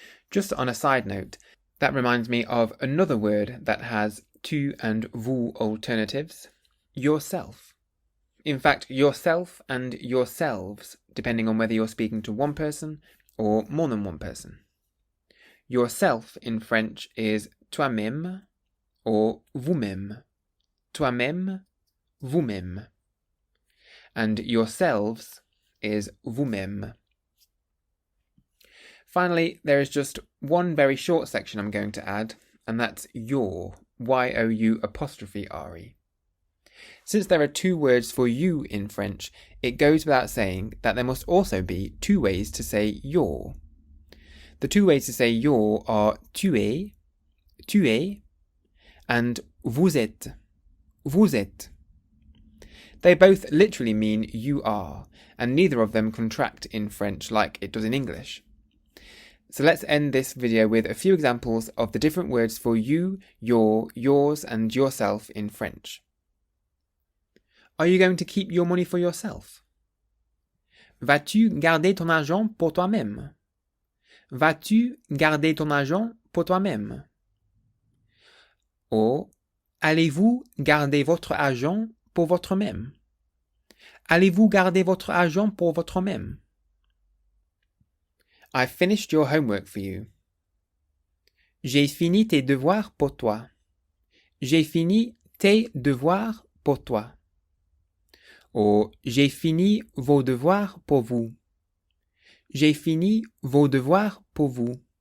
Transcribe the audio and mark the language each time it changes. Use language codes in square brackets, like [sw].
[en] Just on a side note, that reminds me of another word that has tu and vous alternatives, yourself. In fact, yourself and yourselves, depending on whether you're speaking to one person or more than one person. Yourself in French is toi-même or vous-même. [fr] Toi-même, vous-même. [en] And yourselves is vous-même. Finally, there is just one very short section I'm going to add, and that's your, Y-O-U''re. Since there are 2 words for you in French, it goes without saying that there must also be 2 ways to say your. The 2 ways to say your are [fr] tu es, and vous êtes, vous êtes. [en] They both literally mean you are, and neither of them contract in French like it does in English. So let's end this video with a few examples of the different words for you, your, yours, and yourself in French. Are you going to keep your money for yourself? [fr] Vas-tu garder ton argent pour toi-même? Vas-tu garder ton argent pour toi-même? Or, allez-vous garder votre argent pour votre-même? Allez-vous garder votre argent pour votre-même? [en] I've finished your homework for you. [fr] J'ai fini tes devoirs pour toi. J'ai fini tes devoirs pour toi. Or, j'ai fini vos devoirs pour vous. J'ai fini vos devoirs pour vous.